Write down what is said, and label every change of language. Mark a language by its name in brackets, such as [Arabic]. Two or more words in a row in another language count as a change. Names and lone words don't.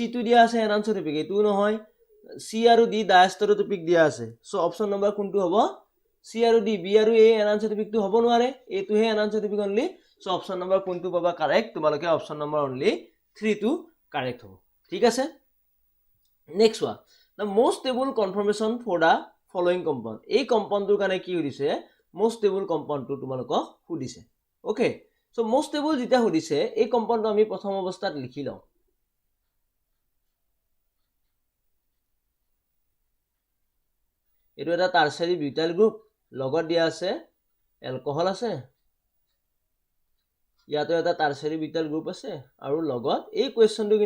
[Assamese] টো দিয়া আছে এনানচোটপিক এটো নহয় সি আৰু ডি ডায়াষ্টৰোটপিক দিয়া আছে সো [English] option number [Assamese] কোনটো হ'ব সি আৰু ডি বি আৰু এ এনানচোটপিকটো হ'ব নোৱাৰে এটোহে এনানচোটপিক অনলি সো [English] option number [Assamese] কোনটো পাবা কাৰেক্ট তোমালোকে [English] option number [Assamese] অনলি 3 টো কাৰেক্ট হ'ব ঠিক আছে [English] next one the most stable conformation for the following compound [Assamese] এই কম্পাউন্ডৰ কাৰণে কি হৈছে [English] most stable [Assamese] কম্পাউন্ডটো তোমালোকক সুধিছে ওকে সো [English] most stable [Assamese] যেটা সুধিছে এই কম্পাউন্ডটো আমি প্ৰথম অৱস্থাত লিখি লওঁ এটো এটা [English] tertiary butyl group [Assamese] লগত দিয়া আছে এলকহল আছে ইয়াতে এটা [English] tertiary butyl group [Assamese] আছে আৰু লগত এই কোৱেশ্চনটো কিন্তু